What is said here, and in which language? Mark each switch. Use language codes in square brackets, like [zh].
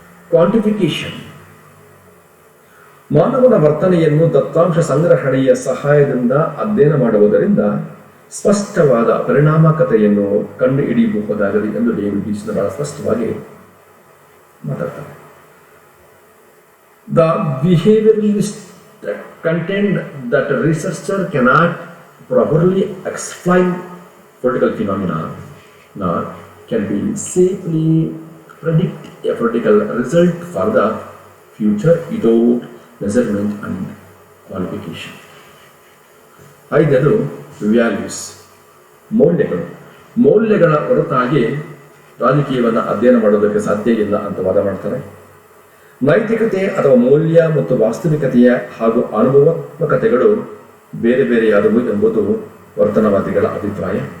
[kn] ಕ್ವಾಂಟಿಫಿಕೇಶನ್. ಮಾನವನ ವರ್ತನೆಯನ್ನು ದತ್ತಾಂಶ ಸಂಗ್ರಹಣೆಯ ಸಹಾಯದಿಂದ ಅಧ್ಯಯನ ಮಾಡುವುದರಿಂದ ಸ್ಪಷ್ಟವಾದ ಪರಿಣಾಮಕಾರಿತೆಯನ್ನು ಕಂಡು ಹಿಡಿಯಬಹುದಾಗಿದೆ ಎಂದು ಡೇವಿಡ್ ಈಸ್ಟನ್ ಬಹಳ ಸ್ಪಷ್ಟವಾಗಿ ಮಾತಾಡ್ತಾರೆ. [en] The behavioralist contend that a researcher cannot properly explain political phenomena, nor can be safely predict a political result for the future without measurement and qualification. [kn] ಐದನೇದು ವ್ಯಾಲ್ಯೂಸ್, ಮೌಲ್ಯಗಳು. ಮೌಲ್ಯಗಳ ಹೊರತಾಗಿ ರಾಜಕೀಯವನ್ನು ಅಧ್ಯಯನ ಮಾಡೋದಕ್ಕೆ ಸಾಧ್ಯ ಇಲ್ಲ ಅಂತ ವಾದ ಮಾಡ್ತಾರೆ. ನೈತಿಕತೆ ಅಥವಾ ಮೌಲ್ಯ ಮತ್ತು ವಾಸ್ತವಿಕತೆಯ ಹಾಗೂ ಅನುಭವಾತ್ಮಕತೆಗಳು ಬೇರೆ ಬೇರೆಯಾದವು ಎಂಬುದು ವರ್ತನವಾದಿಗಳ ಅಭಿಪ್ರಾಯ.